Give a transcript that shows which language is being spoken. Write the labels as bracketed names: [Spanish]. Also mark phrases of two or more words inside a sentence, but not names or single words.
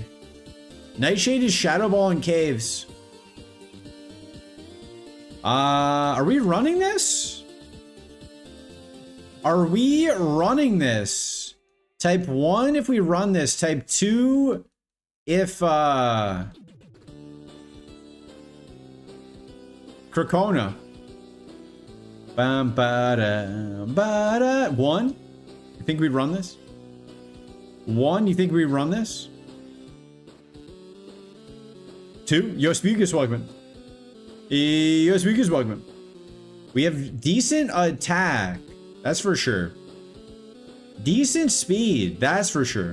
[English] Nightshade is Shadow Ball in caves. Are we running this? Are we running this? Type 1 if we run this. Type 2 if Cracona. Bam ba da 1? You think we run this? 1, you think we run this? 2, Yospikus welcome. Yospikus welcome. We have decent attack, that's for sure. Decent speed, that's for sure.